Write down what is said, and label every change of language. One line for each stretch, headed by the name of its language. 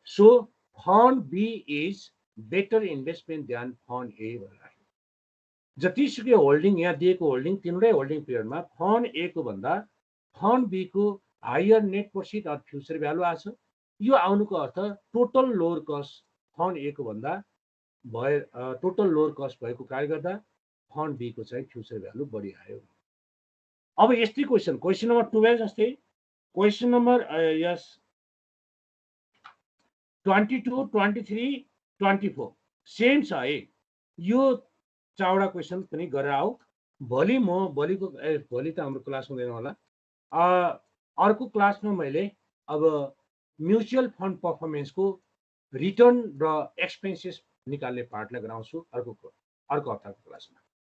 English: So fund B is better investment than fund A।
Nepali: जतिसुकै holding यहाँ दिएको holding तिनवटै होल्डिङ पिरियडमा फन्ड ए को भन्दा फन्ड बी को हायर नेट प्रॉफिट और फ्यूचर भ्यालु आछ। यो आउनुको अर्थ टोटल लोअर कस्ट फन्ड ए को भन्दा भए टोटल लोअर कस्ट भएको कारणले गर्दा फन्ड बी को चाहिँ फ्यूचर भ्यालु बढी आयो। अब यस्तै क्वेशन नम्बर 12 जस्तै क्वेशन नम्बर यस 22 23 24 सेम छ है। यो चावडा क्वेशन पनि गरेर आऊ। भोलि त हाम्रो क्लास हुँदैन होला, अर्को क्लासमा मैले अब म्युचुअल फन्ड पर्फर्मेन्सको रिटर्न र एक्सपेन्सेस निकाल्ने पार्टलाई गराउँछु अर्को हप्ताको क्लासमा।